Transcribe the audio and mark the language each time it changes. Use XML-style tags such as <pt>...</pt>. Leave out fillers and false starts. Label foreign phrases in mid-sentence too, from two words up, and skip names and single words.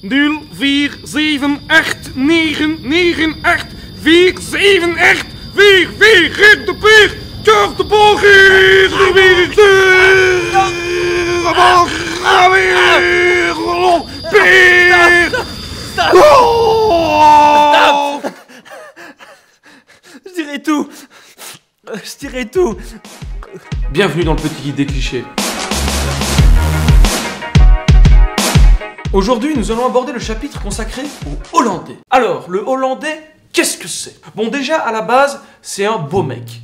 <nl>047898947844 rechte vlieg, kort de boog hier, de</nl> <fr>Je dirai tout. Je dirai tout. Bienvenue dans le petit guide des clichés. Aujourd'hui, nous allons aborder le chapitre consacré aux Hollandais. Alors, le Hollandais, qu'est-ce que c'est? Bon, déjà, à la base, c'est un beau mec.</fr>